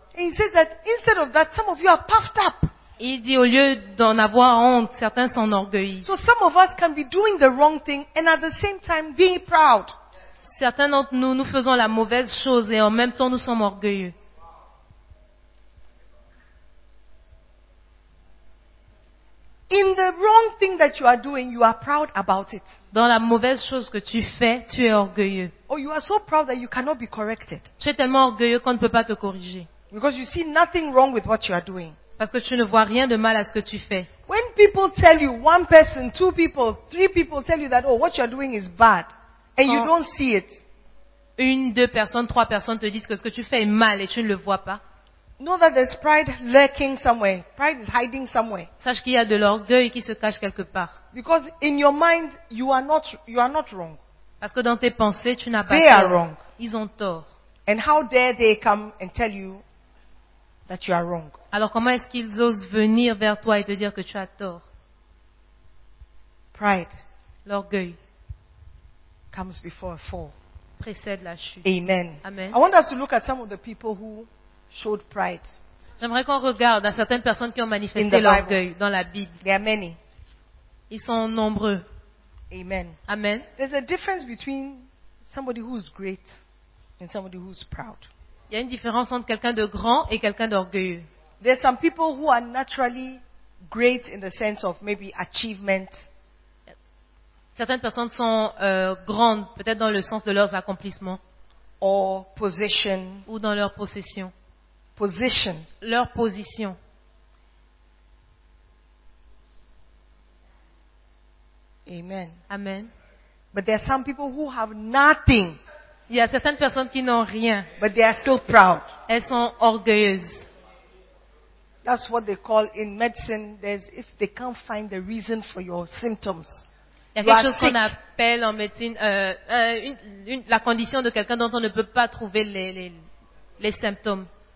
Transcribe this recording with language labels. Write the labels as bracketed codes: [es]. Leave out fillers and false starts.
[en] He says that instead of that, some of you are puffed up. [fr] Il dit au lieu d'en avoir honte, certains s'enorgueillent. [en] So some of us can be doing the wrong thing and at the same time being proud. [fr] Certains d'entre nous, nous faisons la mauvaise chose et en même temps nous sommes orgueilleux. [en] In the wrong thing that you are doing, you are proud about it. [fr] Dans la mauvaise chose que tu fais, tu es orgueilleux. [en] Or you are so proud that you cannot be corrected. [fr] Tu es tellement orgueilleux qu'on ne peut pas te corriger. [en] Because you see nothing wrong with what you are doing. [fr] Parce que tu ne vois rien de mal à ce que tu fais. [en] When people tell you, one person, two people, three people tell you that, oh, what you are doing is bad, and you don't see it. [fr] Une, deux personnes, trois personnes te disent que ce que tu fais est mal et tu ne le vois pas. [en] Know that there's pride lurking somewhere. Pride is hiding somewhere. [fr] Sache qu'il y a de l'orgueil qui se cache quelque part. [en] Because in your mind, you are not wrong. [fr] Parce que dans tes pensées, tu n'as pas tort. [en] They are wrong. [fr] Ils ont tort. [en] And how dare they come and tell you that you are wrong? [fr] Alors comment est-ce qu'ils osent venir vers toi et te dire que tu as tort? [en] Pride. [fr] L'orgueil. [en] Comes before a fall. [fr] Précède la chute. [en] Amen. [fr] Amen. [en] I want us to look at some of the people who showed pride. [fr] J'aimerais qu'on regarde à certaines personnes qui ont manifesté l'orgueil dans la Bible. [en] There are many. [fr] Ils sont nombreux. [en] Amen. [fr] Amen. [en] There's a difference between somebody who's great and somebody who's proud. [fr] Il y a une différence entre quelqu'un de grand et quelqu'un d'orgueilleux. [en] There are some people who are naturally great in the sense of maybe achievement. [fr] Certaines personnes sont grandes, peut-être dans le sens de leurs accomplissements. [en] Or position. [fr] Ou dans leur possession. [en] Position. [fr] Leur position. [en] Amen. [fr] Amen. [en] But there are some people who have nothing. [fr] Il y a certaines personnes qui n'ont rien. [en] But they are still proud. [fr] Elles sont orgueilleuses. [en] That's what they call in medicine. There's if they can't find the reason for your symptoms. [fr] Il y a quelque chose qu'on appelle en médecine la condition de quelqu'un dont on ne peut pas trouver les symptômes.